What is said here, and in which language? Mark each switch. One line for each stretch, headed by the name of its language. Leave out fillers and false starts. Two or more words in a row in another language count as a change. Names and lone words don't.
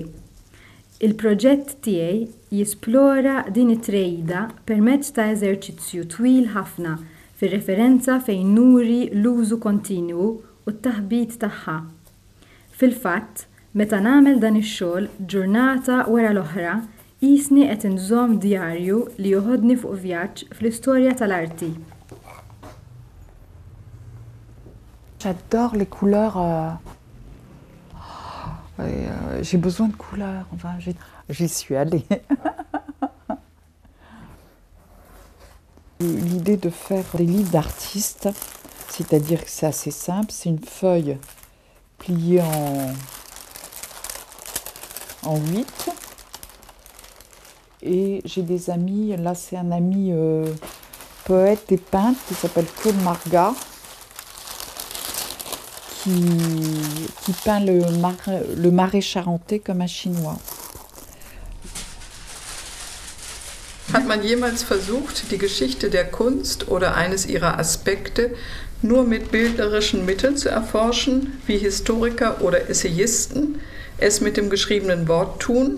Maltese: Il-proġett tiegħi jisplora din it-trejda permezz ta' eżerċizzju twil ħafna fir-referenza fejn nuri l-użu kontinwu u t-taħbit tagħha. Fil-fatt, meta nagħmel dan ix-xogħol ġurnata wara l-oħra, qisni qed inżomm djarju li joħodni fuq vjaġġ fl-istorja tal-arti.
French: J'adore les couleurs. J'ai besoin de couleurs, enfin, j'y suis allée. L'idée de faire des livres d'artistes, c'est-à-dire que c'est assez simple, c'est une feuille pliée en 8. Et j'ai des amis, là c'est un ami poète et peintre qui s'appelle Claude Marga, qui peint le marais charentais comme un Chinois.
German: Hat man jemals versucht, die Geschichte der Kunst oder eines ihrer Aspekte nur mit bildnerischen Mitteln zu erforschen, wie Historiker oder Essayisten es mit dem geschriebenen Wort tun?